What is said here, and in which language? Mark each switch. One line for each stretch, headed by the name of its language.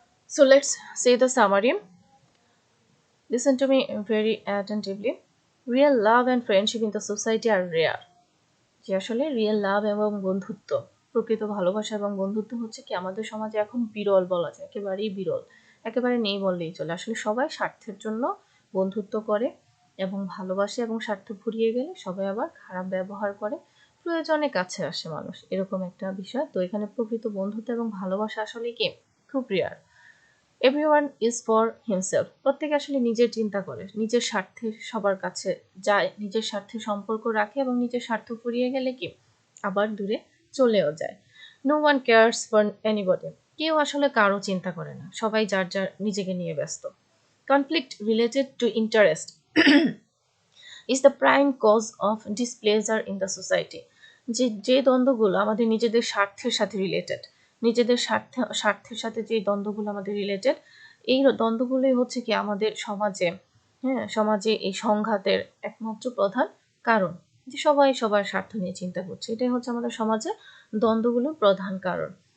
English: So let's say the summary. Listen to me very attentively. Real love and friendship in the society are rare.
Bangla: যে আসলে real love এবং বন্ধুত্ব, প্রকৃত ভালোবাসা এবং বন্ধুত্ব হচ্ছে কি আমাদের সমাজে এখন বিরল বলা যায়, একেবারেই বিরল, একেবারে নেই বললেই চলে। আসলে সবাই স্বার্থের জন্য বন্ধুত্ব করে এবং ভালোবাসে, এবং স্বার্থ ফুরিয়ে গেলে সবাই আবার খারাপ ব্যবহার করে, প্রয়োজনে কাছে আসে মানুষ, এরকম একটা বিষয়। তো এখানে প্রকৃত বন্ধুত্ব এবং ভালোবাসা আসলে কি খুব rare.
English: everyone is for himself,
Bangla: প্রত্যেকে আসলে নিজের চিন্তা করে, নিজের স্বার্থে সবার কাছে যায়, নিজের স্বার্থে সম্পর্ক রাখে এবং নিজের স্বার্থ ফুরিয়ে গেলে কি আবার দূরে চলেও যায়।
English: no one cares for anybody,
Bangla: কেউ আসলে কারো চিন্তা করে না, সবাই যার যার নিজেকে নিয়ে ব্যস্ত।
English: conflict related to interest is the prime cause of displeasure in the society.
Bangla: যে দ্বন্দ্বগুলো আমাদের নিজেদের স্বার্থের সাথে রিলেটেড, নিজেদের স্বার্থের সাথে যে দ্বন্দ্বগুলো আমাদের রিলেটেড, এই দ্বন্দ্বগুলোই হচ্ছে কি আমাদের সমাজে, হ্যাঁ, সমাজে এই সংঘাতের একমাত্র প্রধান কারণ। যে সবাই সবার স্বার্থ নিয়ে চিন্তা করছে, এটাই হচ্ছে আমাদের সমাজে দ্বন্দ্বগুলোর প্রধান কারণ।